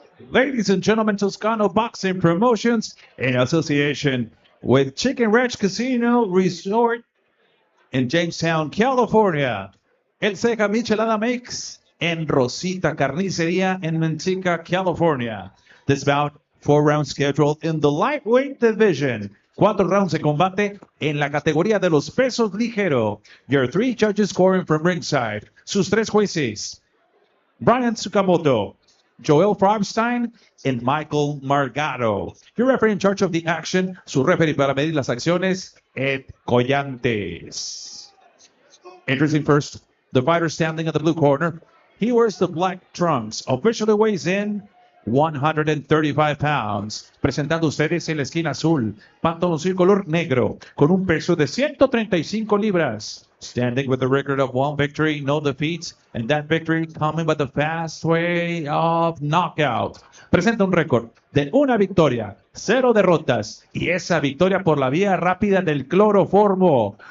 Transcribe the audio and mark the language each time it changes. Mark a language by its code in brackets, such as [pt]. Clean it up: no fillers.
[en] Ladies and gentlemen, Toscano Boxing Promotions in association with Chicken Ranch Casino Resort in Jamestown, California. El Ceja Michelada Mix en Rosita Carnicería in Manteca, California. This bout, 4-round scheduled in the lightweight division. [es] 4 rounds de combate en la categoría de los pesos ligero. [en] Your 3 judges scoring from ringside. [es] Sus 3 jueces: Brian Tsukamoto, Joel Farbstein, and Michael Margado. [en] Your referee in charge of the action, [es] su referee para medir las acciones, [en] et Collantes. Introducing first, the fighter standing at the blue corner. He wears the black trunks, officially weighs in 135 pounds. [es] Presentando ustedes en la esquina azul, pantaloncillo color negro, con un peso de 135 libras. [en] Standing with a record of 1 victory, no defeats, and that victory coming by the fast way of knockout. [es] Presenta un récord de 1 victoria, 0 derrotas, y esa victoria por la vía rápida del cloroformo.